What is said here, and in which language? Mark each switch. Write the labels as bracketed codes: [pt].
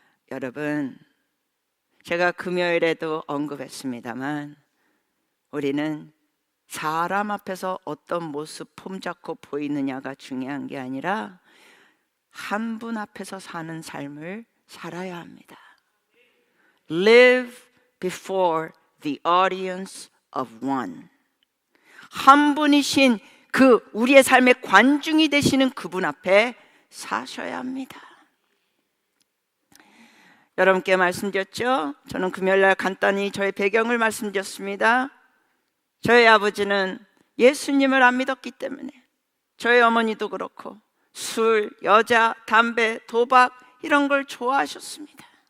[ko] 여러분, 제가 금요일에도 언급했습니다만 우리는 사람 앞에서 어떤 모습 폼잡고 보이느냐가 중요한 게 아니라 한 분 앞에서 사는 삶을 살아야 합니다. [en] Live before the audience of one. [ko] 한 분이신 그 우리의 삶의 관중이 되시는 그분 앞에 사셔야 합니다. 여러분께 말씀드렸죠? 저는 금요일날 간단히 저의 배경을 말씀드렸습니다. 저희 아버지는 예수님을 안 믿었기 때문에 저희 어머니도 그렇고 술, 여자, 담배, 도박 이런 걸 좋아하셨습니다.